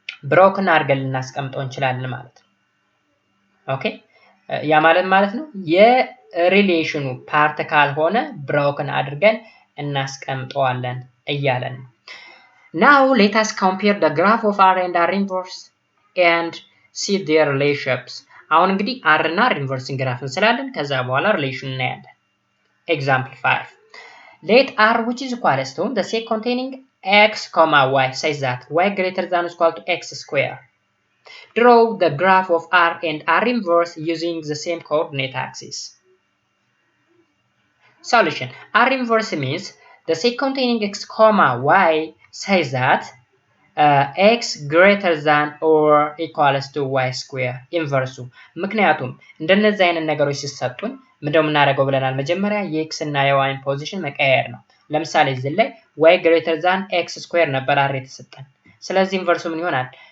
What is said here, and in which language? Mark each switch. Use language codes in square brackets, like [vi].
[am] ብሮክን አድርገን ልናስቀምጠው እንችላለን ማለት ነው። ኦኬ ያ ማለት ነው የሪሌሽኑ ፓርት ካልሆነ ብሮክን አድርገን እናስቀምጠዋለን እያለን ነው። [en] Now let us compare the graph of R and R inverse and see their relationships. [am] አሁን እንግዲህ R እና R inverse ግራፍ እንስላለን፣ ከዛ በኋላ ሪሌሽን እናያለን። Example 5. [en] Let R which is equal to the set containing x, y such that y greater than or equal to x square. Draw the graph of R and R inverse using the same coordinate axis. Solution. R inverse means the set containing x, y such that x greater than or equals to y square. Inverse. [am] ምክንያቱም እንደነዚህ አይነት ነገሮች ሲሰጡን ምንድነው የምናደርገው ብለናል? መጀመሪያ የኤክስ እና የዋይን ፖዚሽን መቀየር ነው። ለምሳሌ እዚህ ላይ [en] y greater than x square [am] ነበር አር የተሰጠን። ስለዚህ ኢንቨርሱ ምን ይሆናል?